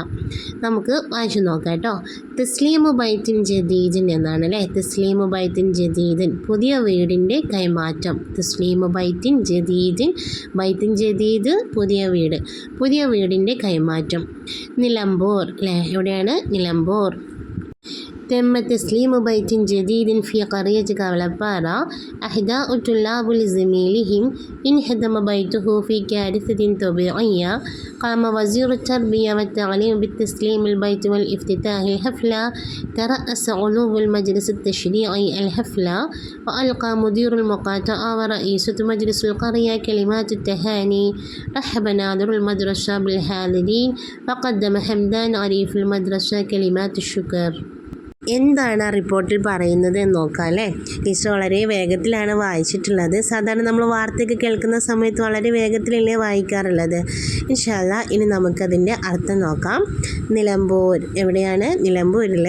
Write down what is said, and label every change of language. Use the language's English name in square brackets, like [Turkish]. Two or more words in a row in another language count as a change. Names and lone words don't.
[Malayalam] നമുക്ക് വായിച്ചു നോക്കാം കേട്ടോ. [Arabic] تسليم بيت جديد [Malayalam] എന്നാണ് അല്ലേ. [Arabic] تسليم بيت جديد, [Malayalam] പുതിയ വീടിൻ്റെ കൈമാറ്റം. [Arabic] تسليم بيت جديد, بيت جديد [Malayalam] പുതിയ വീട്, പുതിയ വീടിൻ്റെ കൈമാറ്റം. നിലമ്പൂർ അല്ലേ, എവിടെയാണ്? നിലമ്പൂർ. [Arabic] تم تسليم بيت جديد في قرية كولبارا. أهداء الطلاب لزميلهم انهدم بيته في كارثة طبيعية. قام وزير التربية والتعليم بتسليم البيت والافتتاح الحفلة. ترأس عضو المجلس التشريعي الحفلة، وألقى مدير المقاطعة ورئيسة مجلس القرية كلمات التهاني. رحب ناظر المدرسة بالحاضرين، وقدم حمدان عريف المدرسة كلمات الشكر. [Malayalam] എന്താണ് ആ റിപ്പോർട്ടിൽ പറയുന്നത് എന്ന് നോക്കാം അല്ലേ. ടീച്ചർ വളരെ വേഗത്തിലാണ് വായിച്ചിട്ടുള്ളത്. സാധാരണ നമ്മൾ വാർത്തയൊക്കെ കേൾക്കുന്ന സമയത്ത് വളരെ വേഗത്തിലല്ലേ വായിക്കാറുള്ളത്. [Arabic] إن شاء الله [Malayalam] ഇനി നമുക്കതിൻ്റെ അർത്ഥം നോക്കാം. നിലമ്പൂർ എവിടെയാണ്? നിലമ്പൂരിൽ.